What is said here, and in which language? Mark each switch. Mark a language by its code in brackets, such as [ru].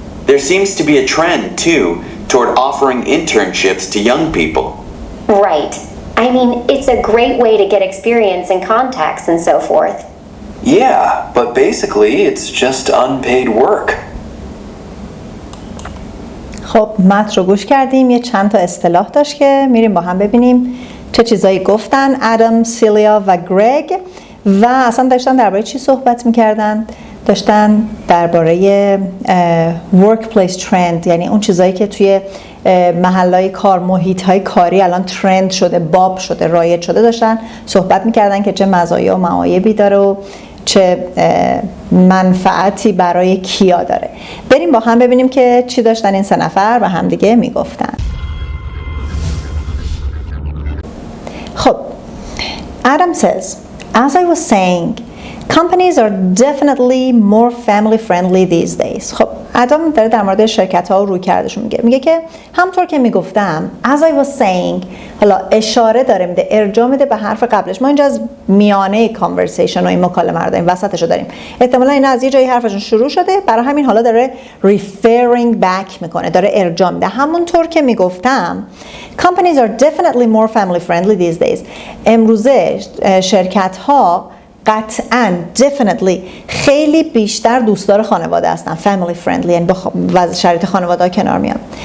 [en] There seems to be a trend, too, toward offering internships to young people. Right. I mean, it's a great way to get experience and contacts and so forth. Yeah, but basically it's just unpaid work. [fa] خب متن رو گوش کردیم. یه چند تا اصطلاح داشت که میریم با هم ببینیم چه چیزایی گفتن ادم، سیلیا و گرگ و اصلا داشتن درباره چی صحبت میکردن؟ داشتن درباره workplace trend، یعنی اون چیزایی که توی محلهای کار، محیطهای کاری الان ترند شده، باب شده، رایج شده، داشتن صحبت میکردن که چه مزایا و معایبی داره و چه منفعتی برای کیا داره. بریم با هم ببینیم که چی داشتن این سه نفر و همدیگه میگفتن. [en] خب Adam says, as I was saying, companies are definitely more family friendly these days. [fa] خب ادم داره در مورد شرکت ها و رویکردشون میگه که همونطور که میگفتم [en] as I was saying، [fa] حالا اشاره داره میده، ارجاع میده به حرف قبلش. ما اینجا از میانه کانورسیشن و این مکالمه رو داریم، وسطش رو داریم. احتمالا اینا از یه جایی حرفشون شروع شده، برای همین حالا داره [en] referring back [fa] میکنه، داره ارجاع میده. همونطور که میگفتم [en] companies are definitely more family friendly these days. [fa] امروزه شرکت ها قطعاً definitely خیلی بیشتر دوستدار خانواده هستن، family friendly، یعنی با شرایط خانواده ها کنار میان.